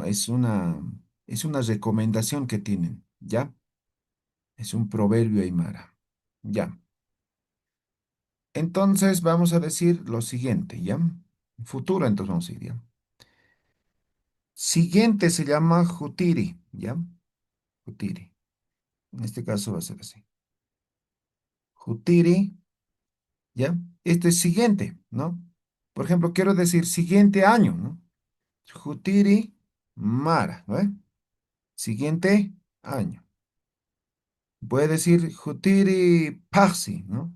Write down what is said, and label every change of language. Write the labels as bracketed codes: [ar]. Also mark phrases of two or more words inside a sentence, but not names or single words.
[es] Es una recomendación que tienen, ¿ya? Es un proverbio aymara. Ya. Entonces vamos a decir lo siguiente, ¿ya? Futuro, entonces vamos a ir, ¿ya? Siguiente se llama jutiri, ¿ya? Jutiri. En este caso va a ser así. Jutiri, ¿ya? Este es siguiente, ¿no? Por ejemplo, quiero decir siguiente año, ¿no? [ay] Jutiri Mara, [es] ¿no? Siguiente año. Voy a decir [ay] Jutiri Paxi, [es] ¿no?